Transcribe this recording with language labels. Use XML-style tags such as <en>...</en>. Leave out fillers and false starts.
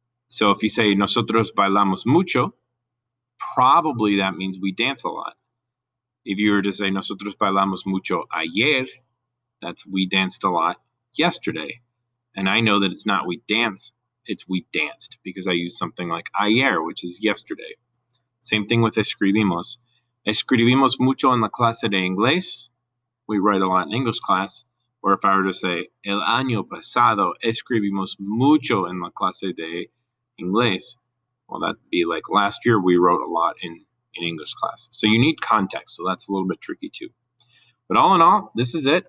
<en>So if you say</en> <es>nosotros bailamos mucho,</es> <en>probably that means we dance a lot. If you were to say</en> <es>nosotros bailamos mucho ayer,</es> <en>that's we danced a lot yesterday. And I know that it's not we dance, it's we danced, because I use something like ayer, which is yesterday. Same thing with escribimos.</en> <es>Escribimos mucho en la clase de inglés.</es> <en>We write a lot in English class. Or if I were to say,</en> <es>el año pasado escribimos mucho en la clase de inglés,</es> <en>well, that'd be like last year we wrote a lot in English class. So you need context, so that's a little bit tricky too. But all in all, this is it.</en>